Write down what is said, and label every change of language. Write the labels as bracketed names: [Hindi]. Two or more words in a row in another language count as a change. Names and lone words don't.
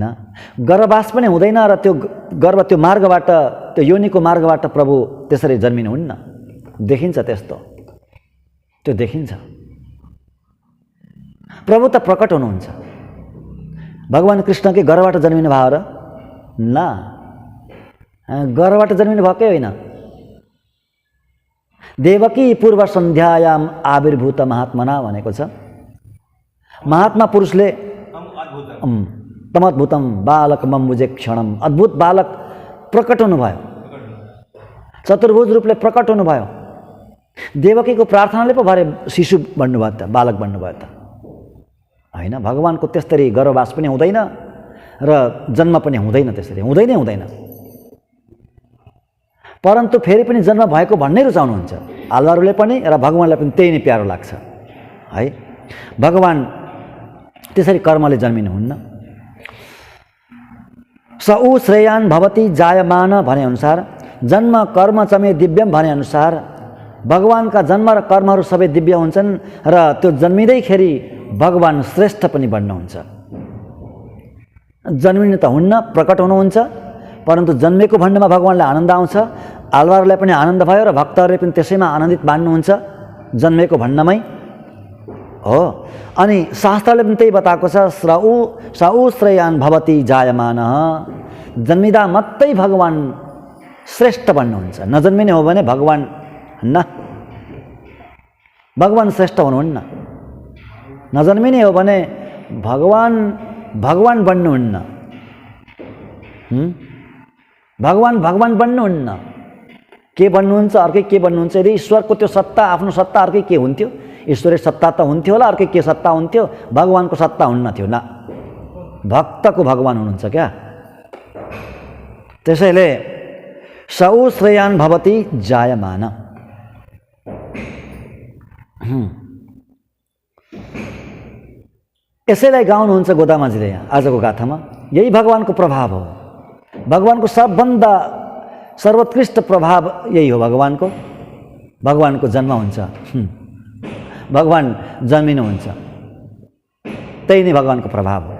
[Nepali] गर्भवास पनि हुँदैन र त्यो गर्भ, त्यो मार्गबाट, त्यो योनिको मार्गबाट प्रभु त्यसरी जन्मिनुहुन्न। देखिन्छ त्यस्तो, त्यो देखिन्छ। प्रभु त प्रकट हुनुहुन्छ। भगवान कृष्णकै गर्भबाट जन्मिनु भयो र? न, गर्भबाट जन्मिनु भएकै होइन। [Sanskrit] देवकी पूर्व सन्ध्यायाम आविर्भूत महात्मना [Nepali] भनेको छ। महात्मा पुरुषले [Sanskrit] तमद्भुतम बालक मम्बुजे क्षणम, [Nepali] अद्भुत बालक प्रकट हुनुभयो, चतुर्भुज रूपले प्रकट हुनुभयो। देवकीको प्रार्थनाले पो भरे शिशु बन्नुभयो त, बालक बन्नुभयो त, होइन। भगवानको त्यस्तरी गर्भवास पनि हुँदैन र जन्म पनि हुँदैन, त्यसरी हुँदैन। परन्तु फेरि पनि जन्म भएको भन्नै रुचाउनुहुन्छ आलवारहरूले पनि, र भगवानलाई पनि त्यही नै प्यारो लाग्छ, है। भगवान त्यसरी कर्मले जन्मिनुहुन्न। [Sanskrit] स ऊ श्रेयान भवती जायमान [Nepali] भनेअनुसार [Sanskrit] जन्म कर्म च मे दिव्यम [Nepali] भनेअनुसार भगवानका जन्म र कर्महरू सबै दिव्य हुन्छन् र त्यो जन्मिँदैखेरि भगवान श्रेष्ठ पनि बन्नुहुन्छ। जन्मिनु त हुन्न, प्रकट हुनुहुन्छ, परन्तु जन्मेको भन्नेमा भगवानलाई आनन्द आउँछ। आलवारलाई पनि आनन्द भयो र भक्तहरूले पनि त्यसैमा आनन्दित मान्नुहुन्छ जन्मेको भन्नमै हो। अनि शास्त्रले पनि त्यही बताएको छ, [Sanskrit] स ऊ श्रेयान भवती जायमान, [Nepali] जन्मिँदा मात्रै भगवान श्रेष्ठ बन्नुहुन्छ। नजन्मिने हो भने भगवान न, भगवान श्रेष्ठ हुनुहुन्न। नजन्मिने हो भने भगवान बन्नुहुन्न। भगवान बन्नुहुन्न। के बन्नुहुन्छ, अर्कै के बन्नुहुन्छ। यदि ईश्वरको त्यो सत्ता, आफ्नो सत्ता अर्कै के हुन्थ्यो, ईश्वरीय सत्ता त हुन्थ्यो होला, अर्कै के सत्ता हुन्थ्यो, भगवानको सत्ता हुन्न थियो। न, भक्तको भगवान हुनुहुन्छ क्या। [Sanskrit] त्यसैले स ऊ श्रेयान भवती जायमान। [Nepali] यसैलाई गाउनुहुन्छ गोदामाजीले यहाँ आजको गाथामा। यही भगवानको प्रभाव हो। भगवानको सबभन्दा सर्वोत्कृष्ट प्रभाव यही हो भगवानको। भगवानको जन्म हुन्छ, भगवान जन्मिनुहुन्छ, त्यही नै भगवानको प्रभाव हो।